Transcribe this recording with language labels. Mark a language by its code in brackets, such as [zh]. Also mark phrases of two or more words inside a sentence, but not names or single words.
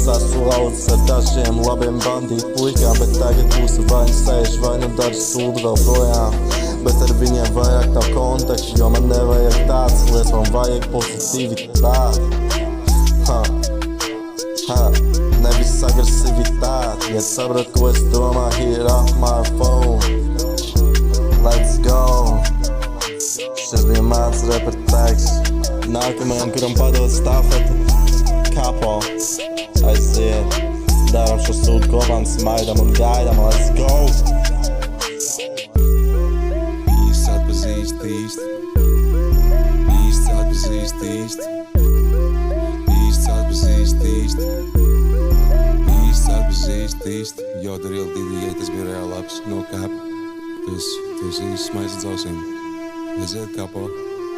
[lv] Esmu laudzis ar dažiem labiem bandītu puikām, bet tagad būsi vai nu sēž, vai nu daži sūdu vēl projām. Bet ar viņiem vairāk nav kontaktu, jo man nevajag tādas lietas, man vajag pozitivitāti. Nevis agresivitāti, ja saprot, ko es domāju, [en] here off my phone. Let's go. [lv] Šis bija mans reper tags. Nākamajam, kuram padod stafeti, Kapo, aiziet. Daram šo sūdu kopā un smaidam un gaidam, [en] let's go. [lv] Īsts atpazīst īsti. Īsts atpazīst īsti. Īsts atpazīst īsti. Jo, [en] the real DDK, [lv] tas bija reāli labs no kāpa. Tu esi īsts maiz uz ausīm. Aiziet, Kapo.